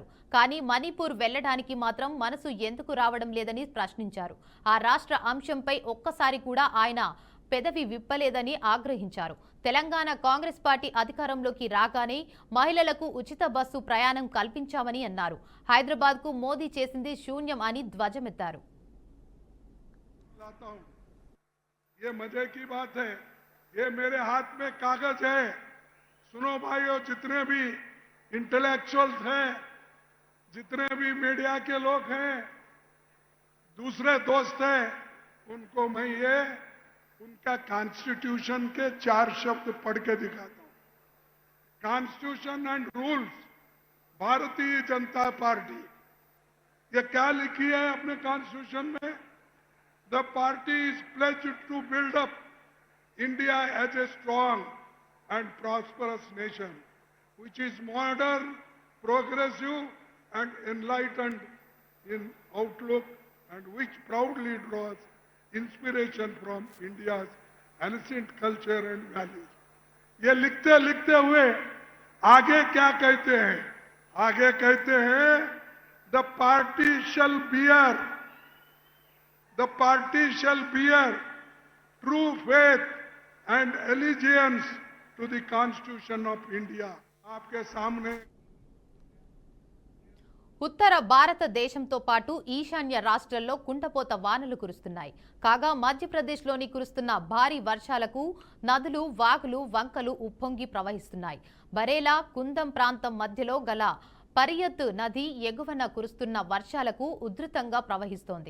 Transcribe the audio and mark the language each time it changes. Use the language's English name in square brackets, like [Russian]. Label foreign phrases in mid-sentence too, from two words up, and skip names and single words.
[Telugu] కానీ మణిపూర్ వెళ్లడానికి మాత్రం మనసు ఎందుకు రావడం లేదని ప్రశ్నించారు. ఆ రాష్ట్ర అంశంపై ఒక్కసారి కూడా ఆయన పెదవి విప్పలేదని ఆగ్రహించారు. తెలంగాణ కాంగ్రెస్ పార్టీ అధికారంలోకి రాగానే మహిళలకు ఉచిత బస్సు ప్రయాణం కల్పించామని అన్నారు. హైదరాబాద్ కు మోదీ చేసింది శూన్యం అని ధ్వజమెత్తారు. [Hindi] ये मजे की बात है, ये मेरे हाथ में कागज है. सुनो भाइयों, जितने भी इंटेलेक्चुअल्स हैं, जितने भी मीडिया के लोग हैं, दूसरे दोस्त हैं, उनको मैं ये उनका कॉन्स्टिट्यूशन के 4 शब्द पढ़ के दिखाता हूं। [English] Constitution and Rules, [Hindi] भारतीय जनता पार्टी, ये क्या लिखी है अपने कॉन्स्टिट्यूशन में? [English] The party is pledged to build up India as a strong and prosperous nation which is modern, progressive and enlightened in outlook and which proudly draws inspiration from India's ancient culture and values. [Hindi] ये लिखते लिखते हुए आगे क्या कहते हैं? आगे कहते हैं [English] the party shall bear true faith and allegiance to the Constitution of India. [Hindi] आपके सामने [Telugu] ఉత్తర భారతదేశంతో పాటు ఈశాన్య రాష్ట్రాల్లో కుండపోత వానలు కురుస్తున్నాయి. కాగా మధ్యప్రదేశ్లోని కురుస్తున్న భారీ వర్షాలకు నదులు, వాగులు, వంకలు ఉప్పొంగి ప్రవహిస్తున్నాయి. బరేలా, కుందం ప్రాంతం మధ్యలో గల పరియత్ నది ఎగువన కురుస్తున్న వర్షాలకు ఉధృతంగా ప్రవహిస్తోంది.